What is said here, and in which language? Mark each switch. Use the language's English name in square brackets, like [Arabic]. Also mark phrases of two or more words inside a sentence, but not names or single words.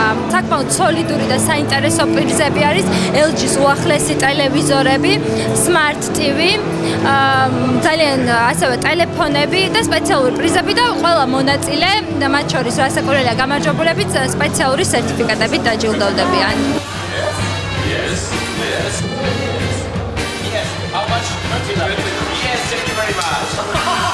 [Georgian] საკმაოდ სოლიდური და საინტერესო პრიზები არის LG-ის უახლესი ტელევიზორები, Smart TV, ძალიან ასევე ტელეფონები და სპეციალური პრიზები და ყველა მონაწილე, მათ შორის რასაკვირველია გამარჯვებულებიც სპეციალური სერტიფიკატებით დაჯილდოვდებიან. [English] Yes. How much? Yes, thank you very much.